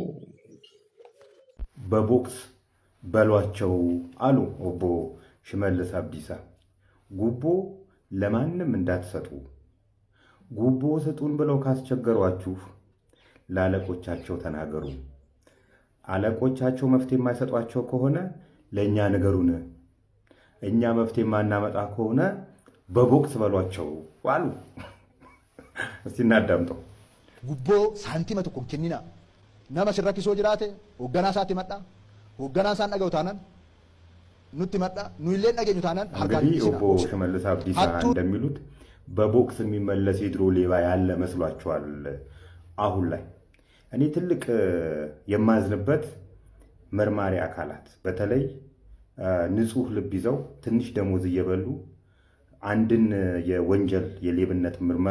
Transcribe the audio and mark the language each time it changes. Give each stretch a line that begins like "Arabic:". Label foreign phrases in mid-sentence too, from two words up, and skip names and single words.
Amharic: በቦክስ በሏቸው አሉ ኦቦ ሽመልስ አብዲሳ። ጉቦ ለማንም እንዳትሰጡ። ጉቦ ስጡን ብለው ካስቸገሯችሁ ለአለቆቻቸው ተናገሩ። አለቆቻቸው መፍትሄ የማይሰጧቸው ከሆነ ለእኛ ንገሩን። እኛ መፍትሄ የማናመጣ ከሆነ በቦክስ በሏቸው አሉ። እስቲ እናዳምጠው።
Oromo: Guboo saantima tokko kenninaa nama sirrakkisoo jiraate hoogganaa isaatti madha hoogganaa isaan dhaga'u taanaan nutti madha nu illee dhageenyu taanaan
Amharic: እንግዲህ ኦቦ ሽመልስ አብዲሳ እንደሚሉት በቦክስ የሚመለስ የድሮ ሌባ ያለ መስሏቸዋል። አሁን ላይ እኔ ትልቅ የማዝንበት መርማሪ አካላት በተለይ ንጹህ ልብ ይዘው ትንሽ ደሞዝ እየበሉ አንድን የወንጀል የሌብነት ምርመራ